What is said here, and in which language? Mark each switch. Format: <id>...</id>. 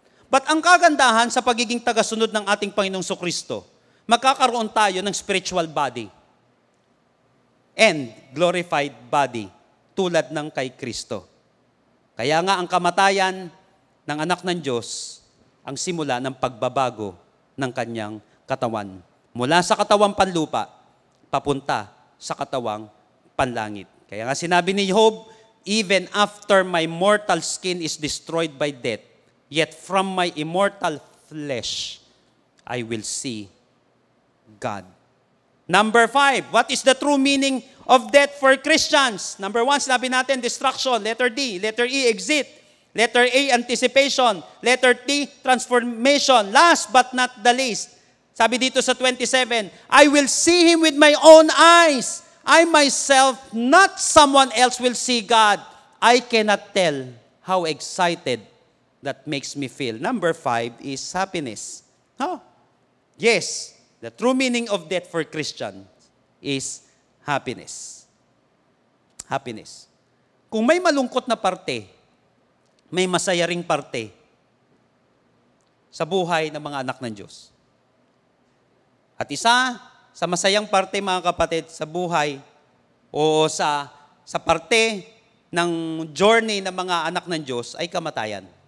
<tl>But ang kagandahan sa pagiging tagasunod ng ating Panginoong Kristo, magkakaroon tayo ng</tl> <en>spiritual body and glorified body</en> <tl>tulad ng kay Kristo. Kaya nga ang kamatayan ng anak ng Diyos ang simula ng pagbabago ng kanyang katawan. Mula sa katawang panlupa, papunta sa katawang panlangit. Kaya nga sinabi ni Job,</tl> <en>even after my mortal skin is destroyed by death, yet from my immortal flesh, I will see God. Number 5, what is the true meaning of death for Christians? Number 1,</en> <tl>sabi natin,</tl> <en>destruction. Letter D. Letter E, exit. Letter A, anticipation. Letter T, transformation. Last but not the least,</en> <tl>sabi dito sa</tl> <en>27, I will see Him with my own eyes. I myself, not someone else, will see God. I cannot tell how excited that makes me feel. Number 5 is happiness. Oh, yes, the true meaning of death for Christians is happiness. Happiness.</en> <tl>Kung may malungkot na parte, may masaya ring parte sa buhay ng mga anak ng Diyos. At isa sa masayang parte, mga kapatid, sa buhay o sa parte ng journey ng mga anak ng Diyos ay kamatayan.</tl>